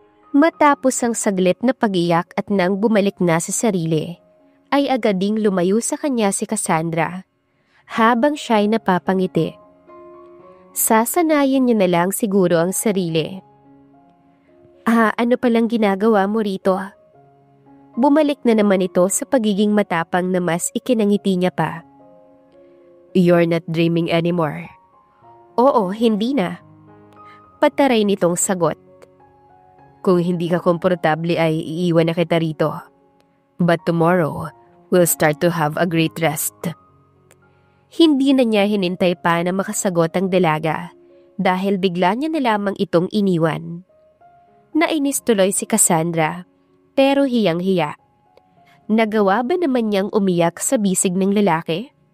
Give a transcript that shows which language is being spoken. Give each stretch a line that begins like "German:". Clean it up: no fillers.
Filipino: Matapos ang saglit na pag-iyak at nang bumalik na sa sarili, ay agad ding lumayo sa kanya si Cassandra, habang siya'y napapangiti. Sasanayin niya na lang siguro ang sarili. Ano palang ginagawa mo rito? Bumalik na naman ito sa pagiging matapang na mas ikinangiti niya pa.
English: You're not dreaming anymore.
Filipino: Oo, hindi na. Pataray nitong sagot. Kung hindi ka komportable ay iiwan na kita rito.
English: But tomorrow, we'll start to have a great rest.
Filipino: Hindi na niya hinintay pa na makasagot ang dalaga dahil bigla niya na lamang itong iniwan. Nainis tuloy si Cassandra, pero hiyang-hiya. Nagawa ba naman niyang umiyak sa bisig ng lalaki?